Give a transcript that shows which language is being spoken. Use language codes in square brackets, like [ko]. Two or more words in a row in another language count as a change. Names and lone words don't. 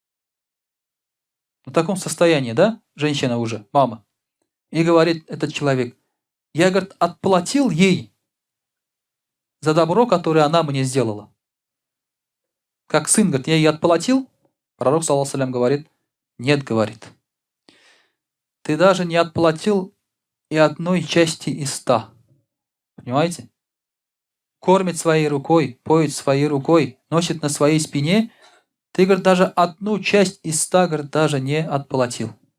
[ru] В таком состоянии, да, женщина уже, мама. И говорит этот человек, я, говорит, отплатил ей за добро, которое она мне сделала. Как сын, говорит, я ей отплатил? Пророк, [ar] صلى الله عليه وسلم, [ru] говорит, нет, говорит. Ты даже не отплатил и одной части из 100. Понимаете? Кормит своей рукой, поет своей рукой, носит на своей спине. Ты, говорит, даже одну часть из 100, говорит, даже не отплатил.